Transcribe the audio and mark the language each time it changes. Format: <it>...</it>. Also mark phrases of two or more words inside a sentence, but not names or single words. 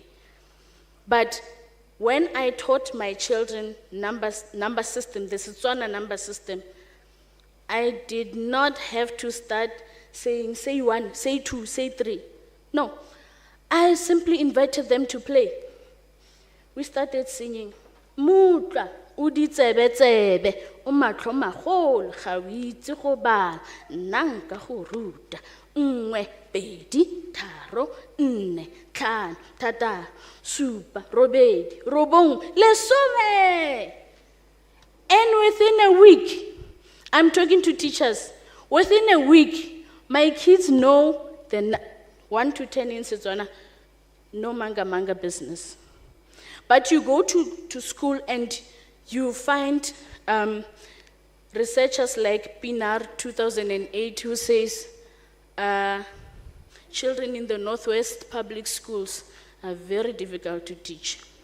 <en>But when I taught my children number system, the Setswana number system, I did not have to start saying, say one, say two, say three. No, I simply invited them to play. We started singing,</en> <tn>Mutla, uditsebe, umatlo magolo, ga o itse go bala, nna nka go ruta, nngwe, pedi, tharo, nne, tlhano, thataro, supa, robedi, robong, lesome.</tn> <en>And within a week, I'm talking to teachers, within a week, my kids know the 1 to 10 in Setswana, no manga business. But you go to school and you find researchers like Pinar 2008 who says children in the Northwest public schools are very difficult to teach.</en>